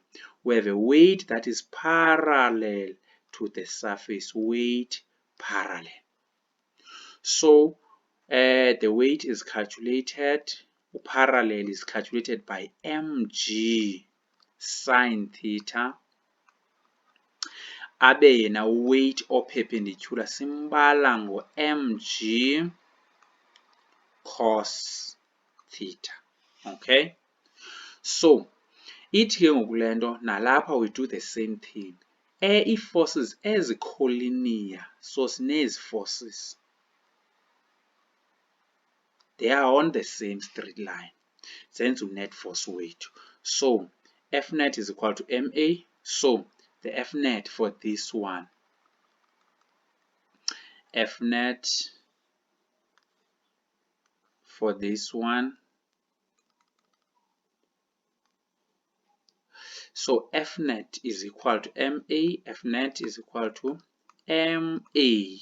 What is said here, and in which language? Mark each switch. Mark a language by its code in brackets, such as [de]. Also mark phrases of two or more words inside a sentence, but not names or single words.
[en] We have a weight that is parallel to the surface, weight parallel. So the weight is calculated, parallel is calculated by mg sine theta. [xh] Abe yena [en] weight or perpendicular [xh] simbala ngo [en] mg cos theta. [xh] Okay, so ithi ke ngoku le nto nalapha [en] we do the same thing. [xh] Ii-forces ezicollinear, [en] so [xh] sinezi forces, [en] they are on the same straight line. [xh] Zenza u-net force wethu. [en] So F net is equal to ma. So the F net for this one, F net for this one, so F net is equal to ma, F net is equal to ma.